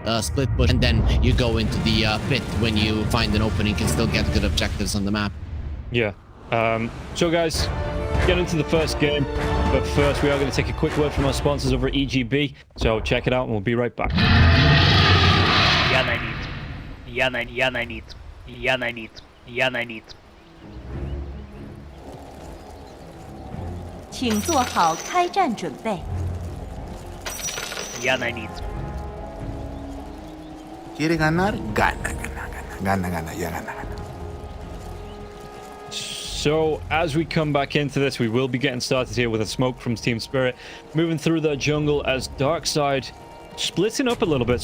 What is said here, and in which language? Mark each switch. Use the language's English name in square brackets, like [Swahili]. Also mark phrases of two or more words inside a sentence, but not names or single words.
[English] split push, and then you go into the pit when you find an opening and still get good objectives on the map. Yeah. So guys, get into the first game, but first we are going to take a quick word from our sponsors over at EGB. So check it out, and we'll be right back. [Russian] Я на нит. [Chinese] 请做好开战准备。 [Russian] Я на нит. [Spanish] ¿Quiere ganar? Gana. Ya gana. [English] So as we come back into this, we will be getting started here with a smoke from Team Spirit, moving through the jungle as Darkside splitting up a little bit.